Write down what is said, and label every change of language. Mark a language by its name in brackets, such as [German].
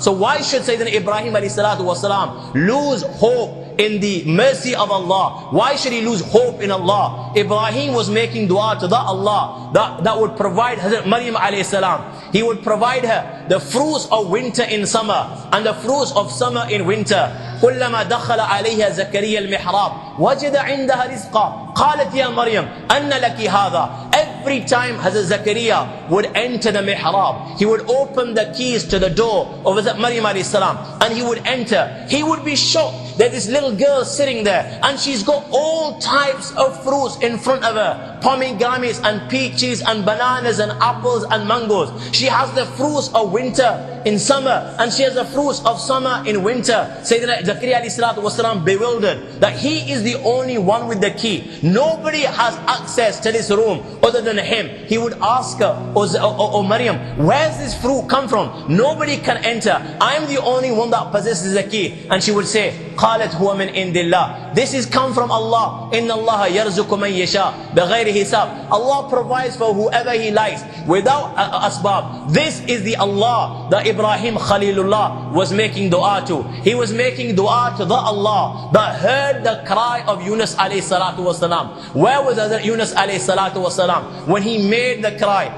[English] So why should Sayyidina Ibrahim alayhi salatu wasalam lose hope in the mercy of Allah? Why should he lose hope in Allah? Ibrahim was making dua to the Allah that would provide Hazrat Maryam alayhi salam. He would provide her the fruits of winter in summer and the fruits of summer in winter. [Arabic] كلما دخل عليها زكريا المحراب وجد عندها رزقا قالت يا مريم أن لك هذا. [English] Every time Hazrat Zakaria would enter the mihrab, he would open the keys to the door of Hazrat Maryam alayhi salam, and he would enter. He would be shocked that this little girl sitting there, and she's got all types of fruits in front of her, pomegranates and peaches and bananas and apples and mangoes. She has the fruits of winter in summer, and she has the fruits of summer in winter. Sayyidina Zakaria alayhi salatu wasalam bewildered that he is the only one with the key. Nobody has access to this room other than him. He would ask her, oh Maryam, where's this fruit come from? Nobody can enter. I'm the only one that possesses the key. And she would say, [Arabic] قالت هو من عند الله. [English] This is come from Allah. [Arabic] إن الله يرزق من يشاء بغير حساب. [English] Allah provides for whoever He likes without asbab. This is the Allah that Ibrahim Khalilullah was making dua to. He was making dua to the Allah that heard the cry of Yunus alayhi salatu wasalam. Where was Hazrat Yunus alayhi salatu wasalam when he made the cry?